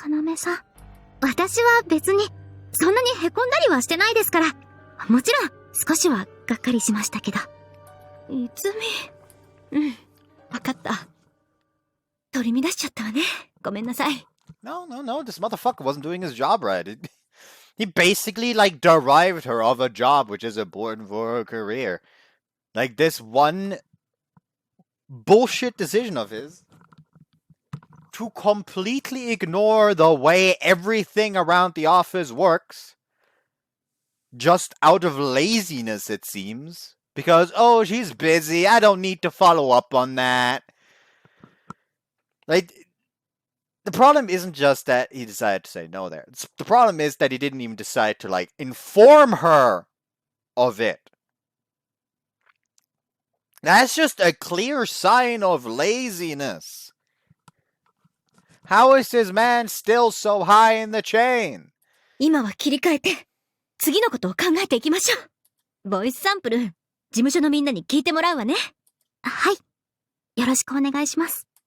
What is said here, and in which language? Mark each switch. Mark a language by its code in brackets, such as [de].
[ja] 要さん、私は別にそんなにへこんだりはしてないですから。もちろん少しはがっかりしましたけど。いつみ、わかった。取り乱しちゃったわね。ごめんなさい。 [en] No, this motherfucker wasn't doing his job right. He basically, derived her of a job which is important for her career. This one bullshit decision of his to completely ignore the way everything around the office works, just out of laziness, it seems. Because, oh, she's busy, I don't need to follow up on that. The problem isn't just that he decided to say no there. The problem is that he didn't even decide to, inform her of it. That's just a clear sign of laziness. How is this man still so high in the chain? [ja] 今は切り替えて、次のことを考えていきましょう。ボイスサンプル、事務所のみんなに聞いてもらうわね。はい。よろしくお願いします。